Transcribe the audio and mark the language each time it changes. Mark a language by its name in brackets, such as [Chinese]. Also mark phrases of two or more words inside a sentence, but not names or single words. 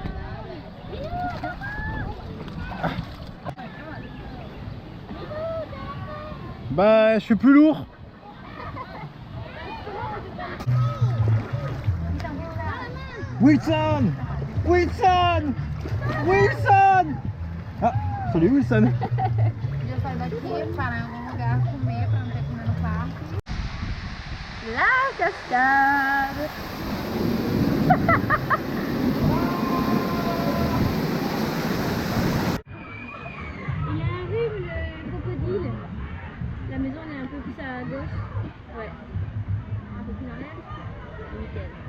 [French] Bah, je suis plus lourd. Wilson! Wilson! Wilson! Ah, salut Wilson! [Portuguese] Eu saio daqui para algum lugar comer para não ter que comer no parque. [French] La cascade. Il y a un rhume, le crocodile. La maison elle est un peu plus à gauche. Ouais. Un peu plus en l'air. Nickel.